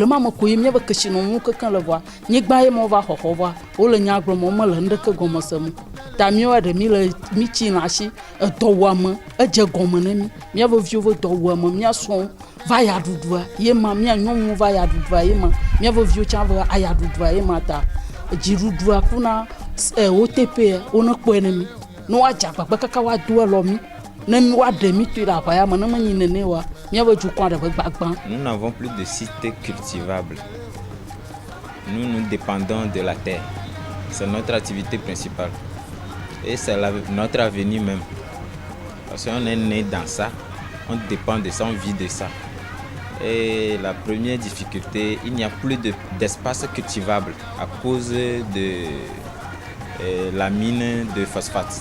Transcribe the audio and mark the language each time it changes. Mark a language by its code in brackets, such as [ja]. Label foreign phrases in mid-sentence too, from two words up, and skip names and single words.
[ee] ma me koe míabe kesinɔnu kekeŋ le vɔa nyigba ye me va xɔxɔ vɔa wo le nya gblɔm me le ŋɖeke gɔme se mu ta míawo ɖe mi le mi tsi na asi edɔwɔame edze gɔme ne mi míabe viwo be dɔwɔame mía srɔ̃wo va ya ɖuɖua ye ma mía nyɔnuwo va ya ɖuɖua ye ma míabe viwo tsã va aya ɖuɖua ye ma ta dziɖuɖua kuna OTP wo ne kpɔe ne mi ne woadze agbagbe kaka woado elɔ mi ne mi woaɖe mi toe le aʋaya me ne menyi nene oa míabe dukɔ ɖe be gbagbã. [fr] Nous n'avons plus de sites cultivables. Nous dépendons de la terre. C'est notre activité principale. Et c'est notre avenir même. Parce qu'on est né dans ça, on dépend de ça, on vit de ça. Et la première difficulté, il n'y a plus d'espace cultivable à cause de la mine de phosphate.